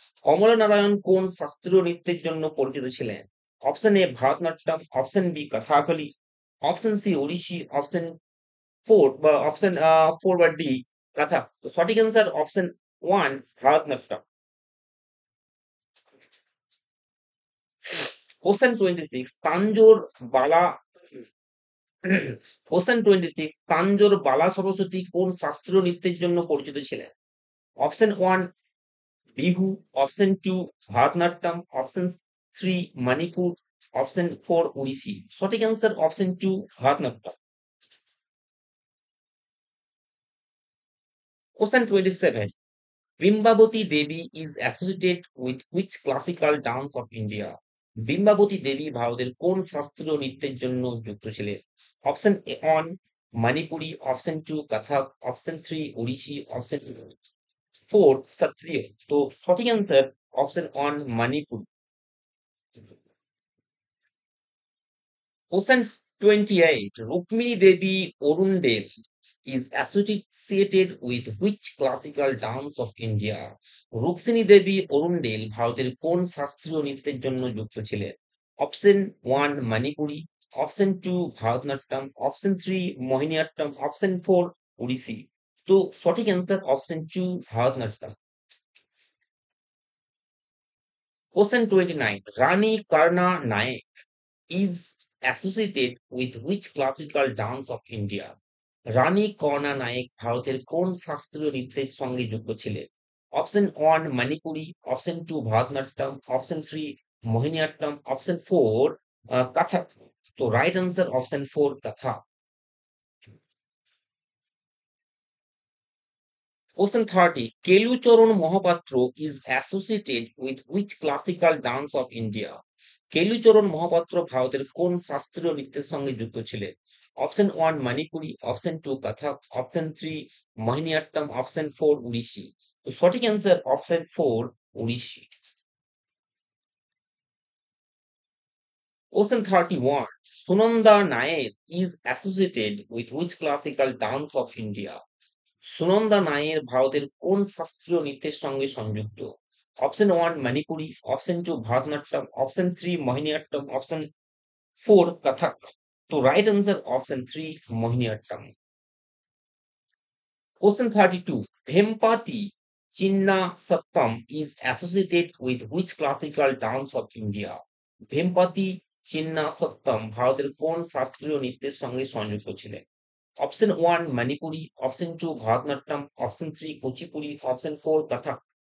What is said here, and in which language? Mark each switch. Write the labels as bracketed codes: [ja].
[bn] কমলা নারায়ণ কোন শাস্ত্রীয় নৃত্যের জন্য পরিচিত ছিলেন? Option A Bharatanatyam, option B Kathakali, option C Odissi, option four বা অপশন ফোর বা ডি কথা। তো সঠিক answer option one Bharatanatyam. Question 26 Tanjore বালা কোশ্চেন 26 তাঞ্জোর বালা সরস্বতী কোন শাস্ত্রীয় নৃত্যের জন্য পরিচিত ছিলেন? Option one Bihu, option two Bharatanatyam, option three Manipur, option four উড়িষ্যি। সঠিক answer option two Bharatanatyam. [en] Question 27 Bimbabati Devi is associated with which classical dance of India? [bn] Bimbavati দেবী ভারতের কোন শাস্ত্রীয় নৃত্যের জন্য যুক্ত ছিলেন? Option A one Manipuri, option two Kathak, option three Odissi, option four Sattriya. তো সঠিক answer option one Manipur. [en] Question 28. Rukmini Devi Orundel is associated with which classical dance of India? [bn] Rukmini দেবী অরুণডেল ভারতের কোন শাস্ত্রীয় নৃত্যের জন্য যুক্ত ছিলেন? Option one Manipuri, option two Bharatanatyam, option three Mohiniyattam, option four Odissi. তো সঠিক answer option two Bharatanatyam. [en] Question 29. Rani Karna Nayak is associated with which classical dance of India? [bn] রানী কর্ণা নায়েক ভারতের কোন শাস্ত্রীয় নৃত্যের সঙ্গে যুক্ত ছিলেন? Option one Manipuri, option two Bharatanatyam, option three Mohiniyattam, option four কথক। তো right answer option four Kathak. [en] Question 30. Kelucharan Mohapatra is associated with which classical dance of India? [bn] Kelucharan Mahapatra ভারতের কোন শাস্ত্রীয় নৃত্যের সঙ্গে যুক্ত ছিলেন? Option one Manipuri, option two কথক, option three Mohiniyattam, option four Odissi. তো সঠিক answer option four Odissi. [en] Question 31. Sunanda Nair is associated with which classical dance of India? [bn] Sunanda নায়ের ভারতের কোন শাস্ত্রীয় নৃত্যের সঙ্গে সংযুক্ত? Option one Manipuri, option two Bharatanatyam, option three Mohiniyattam, option four কথক। তো right answer option three Mohiniyattam. [en] Question 32. Bhempati Chinna Sattam is associated with which classical dance of India? [bn] ভেমপাতি Chinna সত্তম ভারতের কোন শাস্ত্রীয় নৃত্যের সঙ্গে সংযুক্ত ছিলেন? Option one Manipuri, option two Bharatanatyam, option three Kuchipudi, option four কথক।